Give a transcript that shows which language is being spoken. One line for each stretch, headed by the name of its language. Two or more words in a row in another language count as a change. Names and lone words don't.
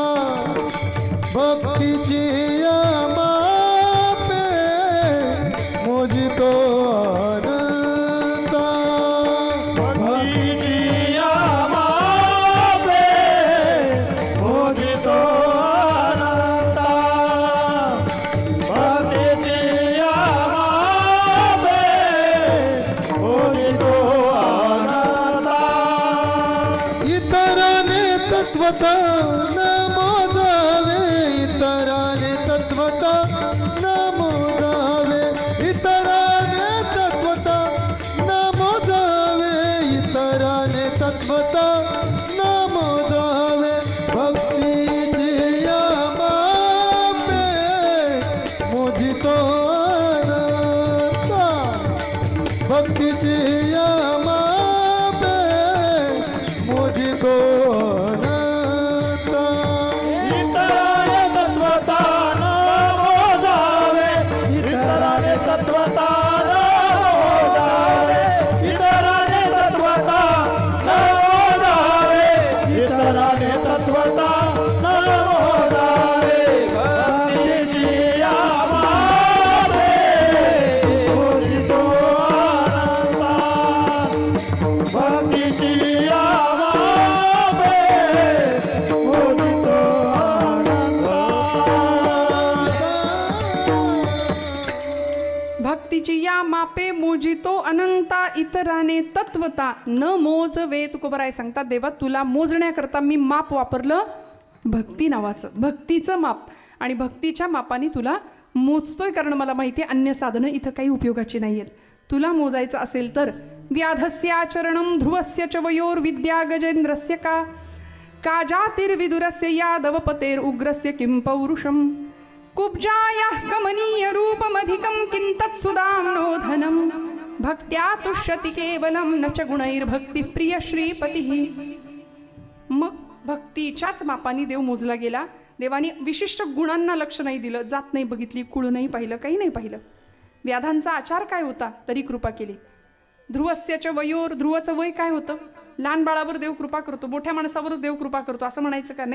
Marathi: भक्तीची या मापे मोजितो अनंता, भक्तीची या मापे मोजितो अनंता, भक्तीची या मापे मोजितो अनंता. इतराने तत्वता न मोजावे, इतराने तत्वता न मोजावे, इतराने तत्वता न मोजावे, इतराने तत्वता न मोजावे. भक्तीची या मापे मोजितो अनंता, भक्तीची या मापे मोजितो अनंता. इतराने तत्वता न मोजावे, इतराने तत्वता न मोजावे, इतराने तत्वता न मोजावे, इतराने तत्वता न मोजावे. भक्तीची या मापे मोजितो अनंता, भक्तीची या मापे मोजितो अनंता. भक्तीची या मापे मोजितो अनंता, इतराने तत्वता न मोजवे. तुकोबराय सांगतात, देवा तुला मोजण्याकरता मी माप वापरलं, भक्ती नावाचं, भक्तीचं माप. आणि भक्तीच्या मापाने तुला मोजतोय, कारण मला माहिती आहे अन्य साधनं इथं काही उपयोगाची नाही आहेत. तुला मोजायचं असेल तर
Sanskrit: व्याधस्याचरणं ध्रुवस्य च वयोर विद्या गजेंद्रस्य का, काजातिर्विदुरस्य यादवपतेर उग्रस्य किं पौरुषम, कुब्जायाः कमनीय रूपमधिकं किं तत्सुदाम्नो धनं, भक्त्या तुष्यति केवलं न च गुणैर्भक्ती प्रिय श्रीपतिः.
Marathi: मग भक्तीच्याच मापाने देव मोजला गेला. देवाने विशिष्ट गुणांना लक्ष नाही दिलं, जात नाही बघितली, कुळ नाही पाहिलं, काही नाही पाहिलं. व्याधांचा आचार काय होता तरी कृपा केली. ध्रुवस्याच्या वयोर, ध्रुवाचं वय काय होतं? लहान बाळावर देव कृपा करतो, मोठ्या माणसावरच देव कृपा करतो असं म्हणायचं का?